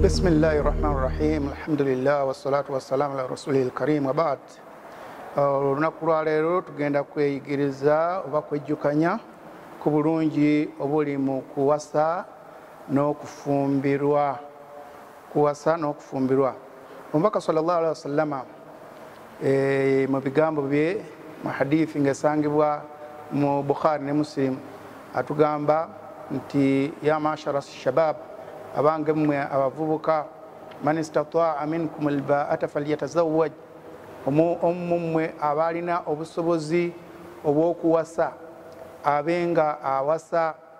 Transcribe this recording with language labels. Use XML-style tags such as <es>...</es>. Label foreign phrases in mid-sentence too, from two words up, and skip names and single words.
<ar>بسم الله الرحمن الرحيم. الحمد لله والصلاة والسلام على رسول الكريم وبعد.</ar> <lg>Olunaku lwa leero tugenda kweyigiriza oba kwejjukanya ku bulungi obuli mu kuwasa n'okufumbirwa. Omubaka</lg> <ar>صلى الله عليه وسلم</ar> <lg>mu bigambo bye mu hadithi ngesangibwa mu Bukhari ne Muslim atugamba nti</lg> <ar>يا معشر الشباب,</ar> <lg>abange mmwe abavubuka,</lg> <ar>من استطاع منكم الباءة فليتزوج,</ar> <lg>mmwe abalina obusobozi obw'okuwasa abenga awasa.</lg>